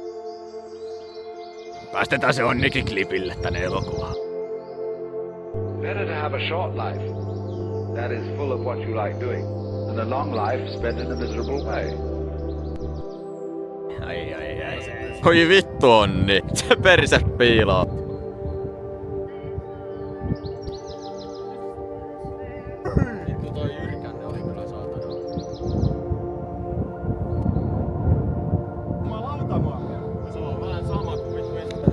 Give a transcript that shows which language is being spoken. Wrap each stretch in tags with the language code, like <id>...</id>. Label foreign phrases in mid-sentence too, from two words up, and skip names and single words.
<fi>Päästetään se Onnikin klipille tänne elokuvaan.</fi> <en>Better to have a short life that is full of what you like doing than a long life spent in a miserable way.</en> <fi>Ai. Oi vittu Onni, se perse piilaa. Vittu toi Jyrkänne oli kyllä saatana. Se on vähän sama kuin vittu.</fi>